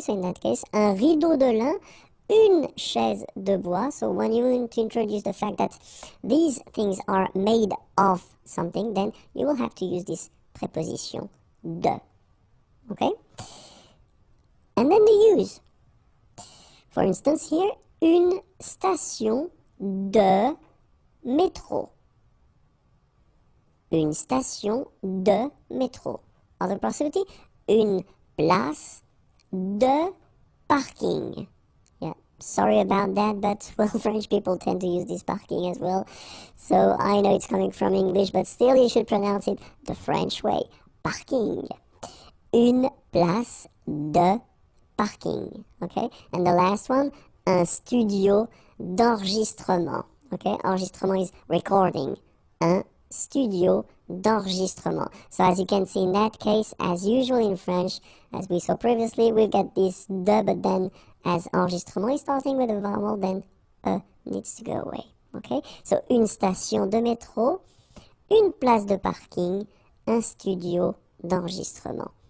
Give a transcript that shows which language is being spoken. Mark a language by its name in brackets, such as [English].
[English] So in that case, [French] un rideau de lin, une chaise de bois. [English] So when you want to introduce the fact that these things are made of something, then you will have to use this preposition de, okay. And then the use. For instance here, [French] une station de métro. Une station de métro. [English] Other possibility, [French] une place de parking. [English] Yeah, sorry about that, but well, French people tend to use this parking as well. So I know it's coming from English, but still you should pronounce it the French way. [French] Parking. Une place de parking. [English] Okay, and the last one, [French] un studio d'enregistrement. [English] Okay, enregistrement is recording. [French] Un studio d'enregistrement. [English] So as you can see in that case, as usual in French, as we saw previously, we've got this de, but then as enregistrement is starting with a vowel, then needs to go away. [French] Okay, so une station de métro, une place de parking, un studio d'enregistrement.